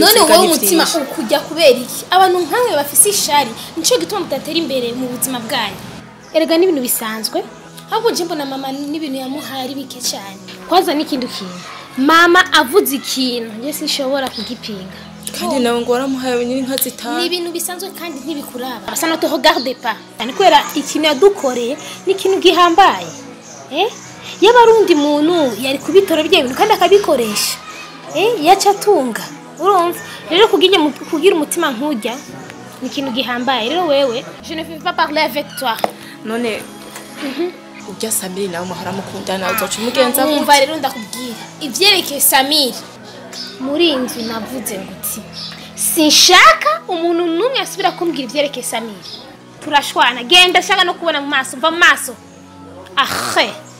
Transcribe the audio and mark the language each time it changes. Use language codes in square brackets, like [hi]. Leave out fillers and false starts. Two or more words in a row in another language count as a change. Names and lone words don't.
[rn] none wowe umutima ukujya kubera iki abantu nkamwe bafise ishari nico gituma mutatera imbere mu buzima bwanyu erega n'ibintu bisanzwe ahubwo je mbona mama n'ibintu yamuhaye ari bike cyane kwaza n'ikindi kintu mama avuze ikintu je sinshobora kugipinga kandi nawe ngo waramuhaye nyine inka zitanu ni ibintu bisanzwe kandi ntibikuraba basa no [fr] te regarde pas [rn] yani kwera ikintu yadukoreye n'ikintu gihambaye y'abarundi muntu yari kubitora bya bintu kandi akabikoresha yaca tunga urumva rero kugira umutima nkujya ni ikintu gihambaye rero wewe [fr] je ne veux pas parler avec toi [rn] none ujya Samiri nawe muhora mukundana uzoca umugenza umva rero ndakubwira ivyerekeye Samiri muri inzu navuze nguti sinshaka umuntu numwe asubira kumbwira ivyerekeye Samiri turashwana genda shaka no kubona mu maso mva mu maso ahe